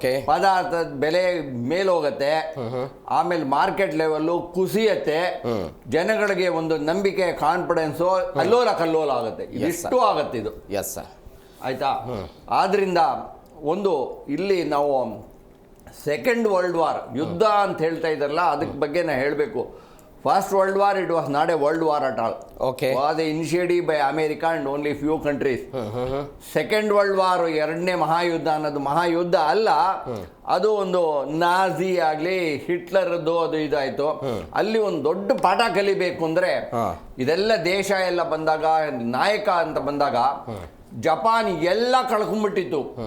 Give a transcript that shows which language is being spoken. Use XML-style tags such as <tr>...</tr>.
<kn>ಪದಾರ್ಥದ ಬೆಲೆ ಮೇಲೋಗತ್ತೆ, ಆಮೇಲೆ ಮಾರ್ಕೆಟ್ ಲೆವೆಲ್ ಕುಸಿಯತ್ತೆ, ಜನಗಳಿಗೆ ಒಂದು ನಂಬಿಕೆ, ಕಾನ್ಫಿಡೆನ್ಸು ಅಲ್ಲೋಲ ಕಲ್ಲೋಲ ಆಗುತ್ತೆ. ಇಷ್ಟು ಆಗತ್ತೆ ಇದು. Yes sir. ಆಯ್ತಾ. ಆದ್ರಿಂದ ಒಂದು ಇಲ್ಲಿ ನಾವು ಸೆಕೆಂಡ್ ವರ್ಲ್ಡ್ ವಾರ್ ಯುದ್ಧ ಅಂತ ಹೇಳ್ತಾ ಇದ್ದಾರಲ್ಲ, ಅದಕ್ಕೆ ಬಗ್ಗೆ ನಾ ಹೇಳಬೇಕು.</kn> <en>First world war, it was not a world war at all. Okay. Was initiated by America and only few countries.</en> <kn>Second world war, ಎರಡನೇ ಮಹಾಯುದ್ಧ ಅನ್ನೋದು ಮಹಾಯುದ್ಧ ಅಲ್ಲ, ಅದು ಒಂದು ನಾಜಿ ಆಗಲಿ, ಹಿಟ್ಲರ್ದು ಅದು ಇದಾಯ್ತು. ಅಲ್ಲಿ ಒಂದು ದೊಡ್ಡ ಪಾಠ ಕಲಿಬೇಕು ಅಂದ್ರೆ, ಇದೆಲ್ಲ ದೇಶ ಎಲ್ಲ ಬಂದಾಗ, ನಾಯಕ ಅಂತ ಬಂದಾಗ, ಜಪಾನ್ ಎಲ್ಲ ಕಳ್ಕೊಂಡ್ಬಿಟ್ಟಿತ್ತು.</kn>